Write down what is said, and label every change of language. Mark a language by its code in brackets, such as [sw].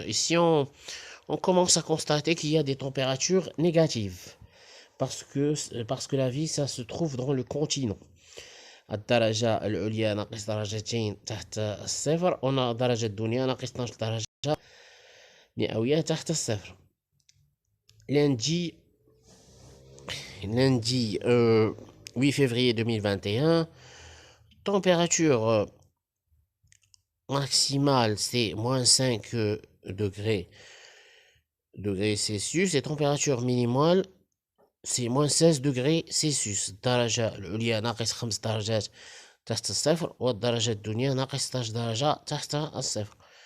[fr] Ici on commence à constater qu'il y a des températures négatives parce que la vie ça se trouve dans le continent. [ar] الدرجة العليا ناقص درجتين تحت الصفر والدرجة الدنيا ناقص 12 درجة مئوية تحت الصفر. [fr] Lundi 8 février 2021, température maximale c'est moins 5 degrés Celsius et température minimale c'est moins 16 degrés Celsius. [ar] الدرجة العليا ناقص 5 درجات تحت الصفر والدرجة الدنيا ناقص 16 درجة تحت الصفر.